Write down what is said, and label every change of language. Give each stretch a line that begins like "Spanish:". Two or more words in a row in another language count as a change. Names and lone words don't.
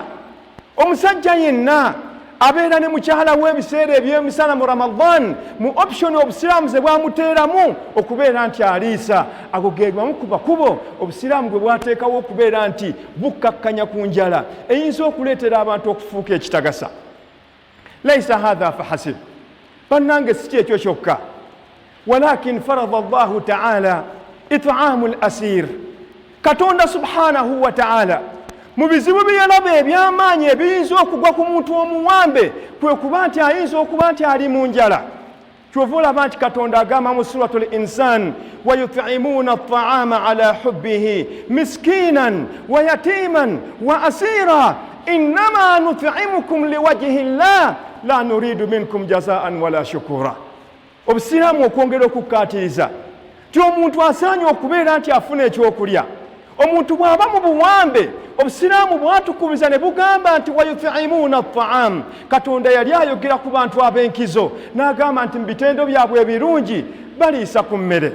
Ganda: Omusajja yenna abeera ne mukyala w'ebiseera eby'emisana mu Ramadan, mu option obusiraamu ze bwamuteeramu okubeera nti aliisa. Ago ge gamu ku makubo obusiraamu gwe bwateekawo okubeera nti bukkakkanya ku njala eyinza okuleetera abantu okufuuka ekitagasa.
Arabic: ليس هذا فحسب,
Ganda: bannange si kyekyo kyokka,
Arabic: ولكن فرض الله تعالى إطعام الأسير.
Ganda: Katonda
Arabic: سبحانه وتعالى
Ganda: mu bizibu bye yalaba eby'amaanyi ebiyinza okugwa ku muntu omuwambe, kwe kuba nti ayinza okuba nti ali mu njala. Kyova olaba nti Katonda agamba mu suratul Insan,
Arabic: ويطعمون الطعام على حبه مسكينا ويتيما وأسيرا إنما نطعمكم لوجه الله لا نريد منكم جزاء ولا شكورا.
Ganda: Obusiraamu okwongera okukkaatiriza ti omuntu asaanye okubeera nti afuna ekyokulya. Omuntu bw'aba mu buwambe, obusiraamu bwatukubiza ne bugamba nti
Arabic: ويطعمون الطعام.
Ganda: Katonda yali ayogera ku bantu ab'enkizo n'agamba nti mu bitendo byabwe ebirungi baliisa ku mmere.